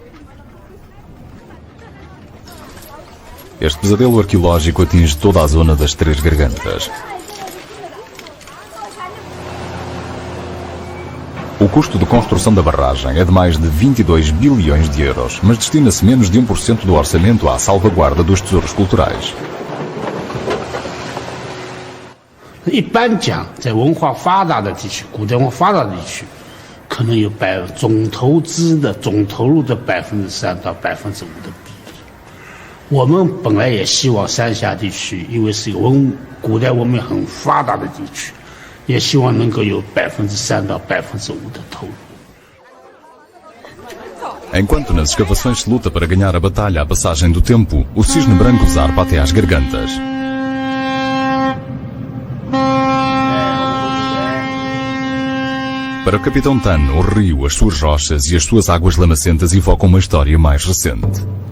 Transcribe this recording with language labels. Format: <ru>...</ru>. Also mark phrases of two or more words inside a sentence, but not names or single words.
<pt>Este pesadelo arqueológico atinge toda a zona das Três Gargantas. O custo de construção da barragem é de mais de 22 bilhões de euros, mas destina-se menos de 1% do orçamento à salvaguarda dos tesouros culturais.</pt> <zh>一般讲，在文化发达的地区，古代文化发达的地区，可能有总投资的总投入的3%到5%的比例。我们本来也希望三峡地区，因为是一个古代文明很发达的地区，也希望能够有3%到5%的投入。</zh> <pt>Enquanto nas escavações se luta para ganhar a batalha à passagem do tempo, o cisne branco zarpa até às gargantas. Para o Capitão Tan, o rio, as suas rochas e as suas águas lamacentas evocam uma história mais recente.</pt>